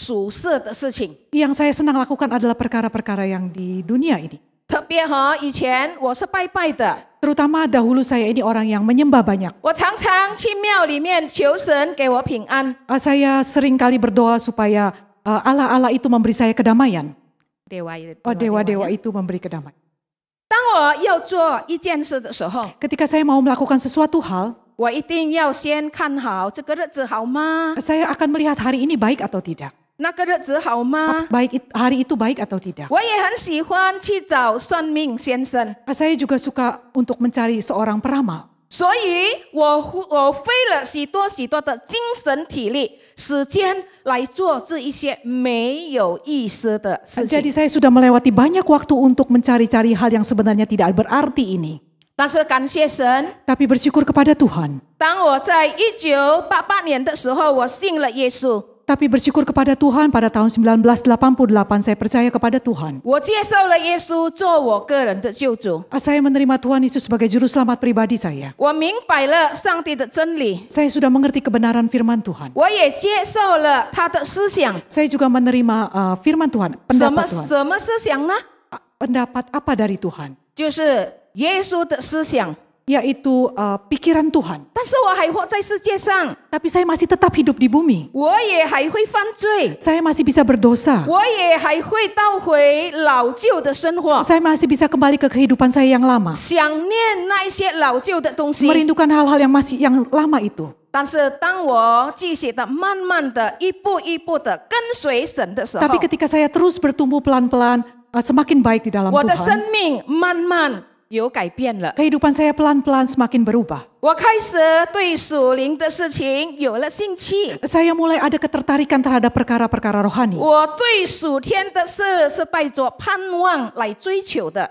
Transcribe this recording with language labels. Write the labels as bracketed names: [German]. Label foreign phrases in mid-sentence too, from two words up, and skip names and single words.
[Indonesian] yang saya senang lakukan adalah perkara-perkara yang di dunia ini. [Chinese] 特别以前我是拜拜的， [Indonesian] Terutama dahulu saya ini orang yang menyembah banyak. [Chinese] 我常常去庙里面求神给我平安。 [Indonesian] Saya sering kali berdoa supaya Allah itu memberi saya kedamaian. Dewa-dewa itu memberi kedamaian. [Chinese] 当我要做一件事的时候， [Indonesian] Ketika saya mau melakukan sesuatu hal, [Chinese] 我一定要先看好这个日子好吗？ [Indonesian] saya akan melihat hari ini baik atau tidak. [Chinese] 那个日子好吗？ [Indonesian] Hari itu baik atau tidak. [Chinese] 我也很喜欢去找算命先生， [Indonesian] Saya juga suka untuk mencari seorang peramal. [Chinese] 所以我费了许多的精神体力时间来做这一些没有意思的事 [Indonesian] Jadi [Chinese] 情。 [Indonesian] saya sudah melewati banyak waktu untuk mencari-cari hal yang sebenarnya tidak berarti ini. [Chinese] 但是感谢神， [Indonesian] Tapi bersyukur kepada Tuhan. [Chinese] 当我在1988年的时候，我信了耶稣， [Indonesian] Tapi bersyukur kepada Tuhan pada tahun 1988 saya percaya kepada Tuhan. [Chinese] 我接受了耶稣做我个人的救主， [Indonesian] Saya menerima Tuhan Yesus sebagai juru selamat pribadi saya. [Chinese] 我明白了上帝的真理， [Indonesian] Saya sudah mengerti kebenaran firman Tuhan. [Chinese] 我也接受了他的思想。 [Indonesian] Saya juga menerima firman Tuhan, [Chinese] 什么 [Indonesian] pendapat Tuhan. [Chinese] 什么思想呢？ [Indonesian] Pendapat apa dari Tuhan? [Chinese] 就是耶稣的思想。 [Indonesian] Yaitu pikiran Tuhan. [Chinese] 但是我还活在世界上， [Indonesian] Tapi saya masih tetap hidup di bumi. [Chinese] 我也还会犯罪， [Indonesian] Saya masih bisa berdosa. [Chinese] 我也还会倒回老旧的生活， [Indonesian] Saya masih bisa kembali ke kehidupan saya yang lama. [Chinese] 想念那一些老旧的东西。 [Indonesian] Merindukan hal-hal yang lama itu. [Chinese] 但是当我继续的慢慢的一步一步的跟随神的时候， [Indonesian] Tapi ketika saya terus bertumbuh pelan-pelan, semakin baik di dalam [Chinese] 我的 [Indonesian] Tuhan. [Chinese] 生命慢慢有改变了。 [Indonesian] Kehidupan saya pelan-pelan semakin berubah. [Chinese] 我开始对属灵的事情有了兴趣， [Indonesian] Saya mulai ada ketertarikan terhadap perkara-perkara rohani. [Chinese] 我对属天的事是带着盼望来追求的。